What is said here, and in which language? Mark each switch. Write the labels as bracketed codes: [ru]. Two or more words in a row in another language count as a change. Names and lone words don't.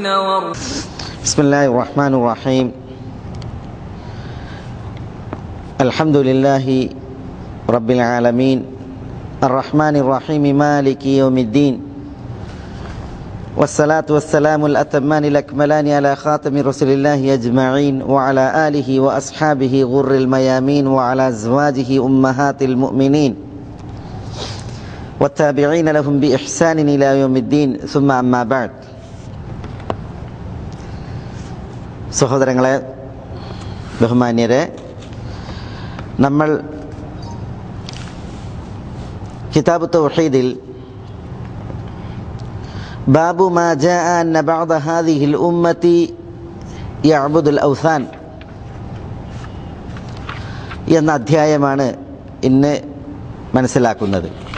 [ar] بسم الله الرحمن الرحيم الحمد لله رب العالمين الرحمن الرحيم مالك يوم الدين والصلاة والسلام الأتمان الأكملان على خاتم رسول الله أجمعين وعلى آله وأصحابه غر الميامين وعلى أزواجه أمهات المؤمنين والتابعين لهم بإحسان إلى يوم الدين ثم أما بعد [ml] സഹോദരങ്ങളെ ബഹുമാന്യരെ, നമ്മൾ കിതാബ് തൗഹീദിൽ [ar] باب ما جاء أن بعض هذه الأمة يعبد الأوثان [ml] എന്ന അധ്യായമാണ് ഇന്ന് മനസ്സിലാക്കുന്നത്.